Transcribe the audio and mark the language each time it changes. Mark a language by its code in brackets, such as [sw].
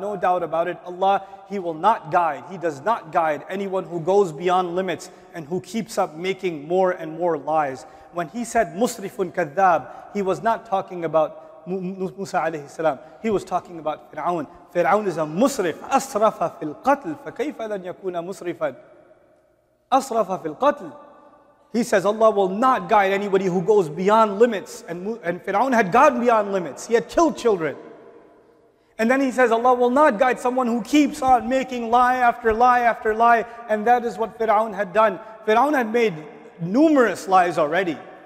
[en] No doubt about it, Allah, He will not guide, He does not guide anyone who goes beyond limits and who keeps up making more and more lies. When He said musrifun kadhab, He was not talking about Musa alayhi salam. He was talking about Fir'aun. Fir'aun is a musrif. [ar] أسرف في القتل فكيف لن يكون مسرفا. أسرف في القتل. [en] He says Allah will not guide anybody who goes beyond limits. And Fir'aun had gone beyond limits. He had killed children. And then he says Allah will not guide someone who keeps on making lie after lie after lie. And that is what Fir'aun had done. Fir'aun had made numerous lies already.